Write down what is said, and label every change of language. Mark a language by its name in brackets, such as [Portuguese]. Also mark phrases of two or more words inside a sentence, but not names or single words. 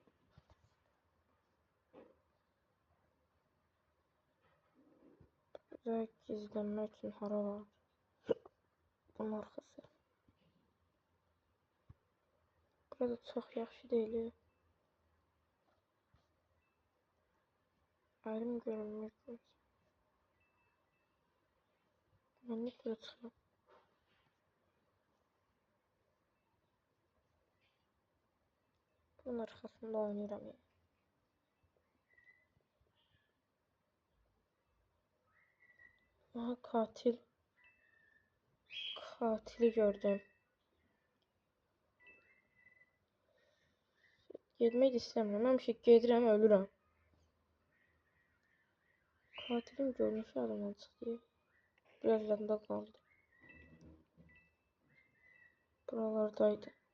[Azerbaijani] Burada gizlənmək üçün hara var? Bunun arxası. Burada çox yaxşı deyil. Ayrım görünmür. [Turkish] Ben ne kadar çıkıyorum? Bunun arkasında [Azerbaijani] oynayıram ya. Aha katil. Katili gördüm. Getmək istəmirəm. Həmişə gedirəm, ölürəm. Katilin görünüşü adamdan çıxdı. Biraz yadında qaldı. Buralardaydı.